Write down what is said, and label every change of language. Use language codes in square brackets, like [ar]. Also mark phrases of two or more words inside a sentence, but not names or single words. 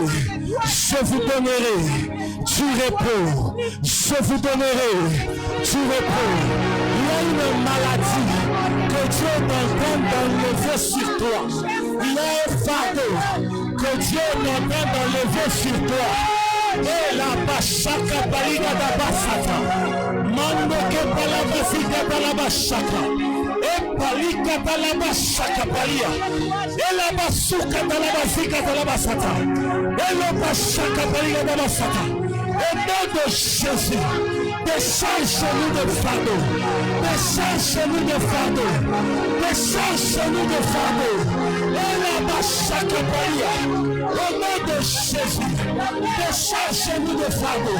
[fr] Je vous donnerai du repos. Je vous donnerai du repos. Il y a une maladie que Dieu est en train d'enlever sur toi. Il y a un fardeau que Dieu est en train d'enlever sur toi. Et la bachaka paliga da basaka. Mando que palabasika palabashaka. Et palika palabashaka palia. Et la basuka palabasika palabasata. Et la bachaka paliga da basaka. Au nom de Jésus, décharge-nous de fardeau. Décharge-nous de fardeau. Décharge-nous de fardeau. Et la bachaka palia. Au nom de Jésus, décharge-nous de fardeau.